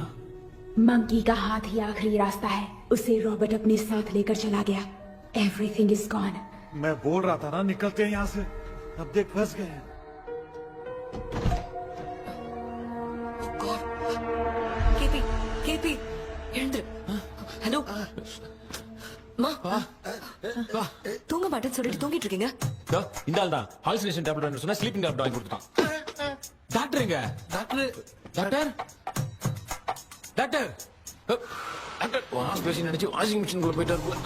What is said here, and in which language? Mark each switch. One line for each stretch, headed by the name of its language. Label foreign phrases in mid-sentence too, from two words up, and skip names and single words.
Hindi: मंकी का हाथ ही आखिरी रास्ता है। उसे रॉबर्ट अपने साथ लेकर चला गया।
English: everything is gone. मैं बोल रहा था ना निकलते हैं यहाँ से, अब देख फंस गए हैं।
Tamil: केपी, केपी, हेलो மா தூங்க மாட்டேன்னு சொல்லிட்டு தூங்கிட்டு இருக்கீங்க? இந்த ஆள் தான்
English: hallucination tablet
Tamil: சொன்னா
English: sleeping tablet
Tamil: வாங்கி கொடுத்துட்டான். டாக்டர் எங்க?
English: doctor doctor doctor doctor wash basin
Tamil: நினைச்சு
English: washing machine
Tamil: குள்ள போயிட்டாரு.